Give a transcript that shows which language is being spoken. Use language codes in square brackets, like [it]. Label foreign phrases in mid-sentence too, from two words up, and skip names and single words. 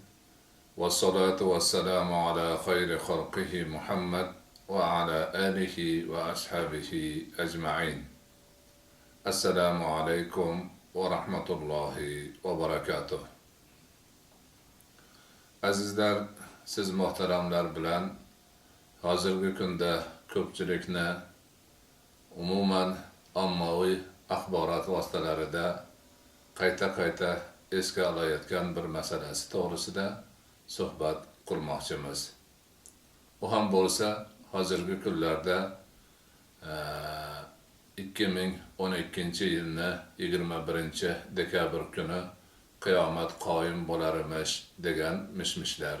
[ar] والصلاة والسلام على خير خلقه محمد وعلى آله وأصحابه أجمعين. السلام عليكم ورحمة الله وبركاته. [uz] Azizler, siz muhteremler bilen hazırgi kunda ko'pchilikni umuman ommaviy axborot vositalarida qayta esga olayotgan bir masalasi to'g'risida suhbat qurmoqchimiz. U ham bo'lsa hozirgi kunlarda 2012-yilni 21 dekabr kuni qiyomat qoyim bo'larmish degan mishmishlar.